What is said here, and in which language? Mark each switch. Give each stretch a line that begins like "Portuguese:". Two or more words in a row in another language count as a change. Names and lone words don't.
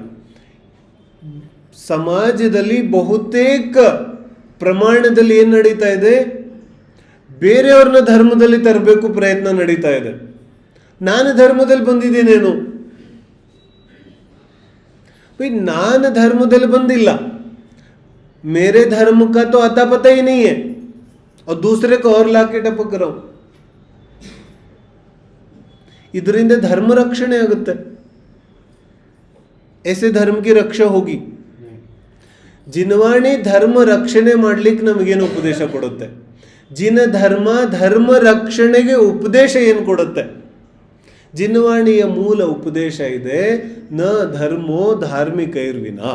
Kannada: ಸಮಾಜದಲ್ಲಿ ಬಹುತೇಕ ಪ್ರಮಾಣದಲ್ಲಿ ಏನು ನಡೀತಾ ಇದೆ, ಬೇರೆಯವ್ರನ್ನ ಧರ್ಮದಲ್ಲಿ ತರಬೇಕು ಪ್ರಯತ್ನ ನಡೀತಾ ಇದೆ. ನಾನು ಧರ್ಮದಲ್ಲಿ ಬಂದಿದ್ದೇನೇನು? ನಾನು ಧರ್ಮದಲ್ಲಿ ಬಂದಿಲ್ಲ.
Hindi: मेरे धर्म का तो अता पता ही नहीं है और दूसरे को और लाके टपक रहा हूं.
Kannada: ಇದರಿಂದ ಧರ್ಮ ರಕ್ಷಣೆ ಆಗುತ್ತೆ.
Hindi: ऐसे धर्म की रक्षा होगी.
Kannada: ಜಿನವಾಣಿ ಧರ್ಮ ರಕ್ಷಣೆ ಮಾಡ್ಲಿಕ್ಕೆ ನಮಗೇನು ಉಪದೇಶ ಕೊಡುತ್ತೆ? ಜಿನ ಧರ್ಮ ರಕ್ಷಣೆಗೆ ಉಪದೇಶ ಏನು ಕೊಡುತ್ತೆ? ಜಿನವಾಣಿಯ ಮೂಲ ಉಪದೇಶ ಇದೆ,
Sanskrit: न धर्मो धार्मिकैर्विना.